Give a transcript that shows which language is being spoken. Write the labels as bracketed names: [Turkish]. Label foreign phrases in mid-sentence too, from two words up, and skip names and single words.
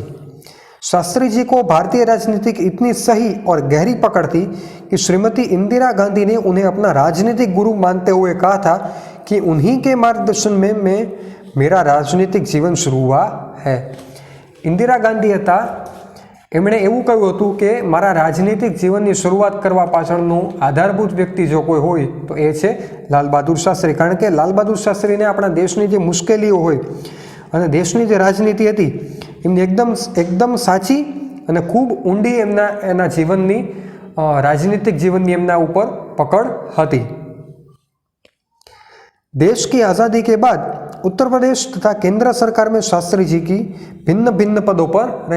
[Hindi] शास्त्री जी को भारतीय राजनीति की इतनी सही और गहरी पकड़ थी कि श्रीमती इंदिरा गांधी ने उन्हें अपना राजनीतिक गुरु मानते हुए कहा था कि उन्हीं के मार्गदर्शन में मेरा राजनीतिक जीवन शुरू हुआ है। [Gujarati] ઇન્દિરા ગાંધી હતા એમણે એવું કહ્યું હતું કે મારા રાજનીતિક જીવનની શરૂઆત કરવા પાછળનો આધારભૂત વ્યક્તિ જો કોઈ હોય તો એ છે લાલ બહાદુર શાસ્ત્રી। કારણ કે લાલ બહાદુર શાસ્ત્રીને આપણા દેશની જે મુશ્કેલીઓ હોય અને દેશની જે રાજનીતિ હતી એમની એકદમ સાચી અને ખૂબ ઊંડી એના જીવનની રાજનીતિક જીવનની એમના ઉપર પકડ હતી। [Hindi] देश की आज़ादी के बाद उत्तर प्रदेश तथा केंद्र सरकार में शास्त्री जी की भिन्न भिन्न पदों पर रहे।